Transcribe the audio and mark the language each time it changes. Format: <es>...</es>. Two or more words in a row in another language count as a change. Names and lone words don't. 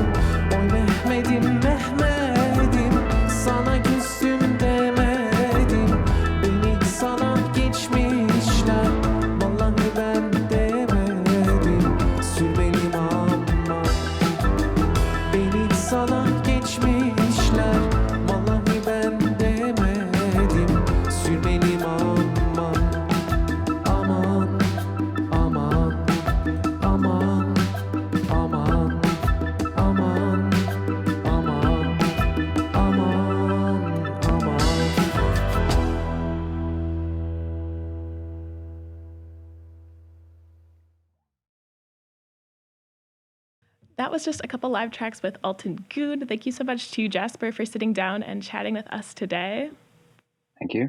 <tr>Oy Mehmet'im, Mehmet'im, sana küstüm demedim. Beni sana geçmişler, vallahi ben demedim. Sürmeliyim aman. Beni sana geçmişler, vallahi ben demedim. Sürmeliyim aman. Aman, aman, aman, aman, aman, aman, aman, aman.</tr> <en>That was just a couple live tracks with Altın Gün. Thank you so much to Jasper for sitting down and chatting with us today. Thank you.</en>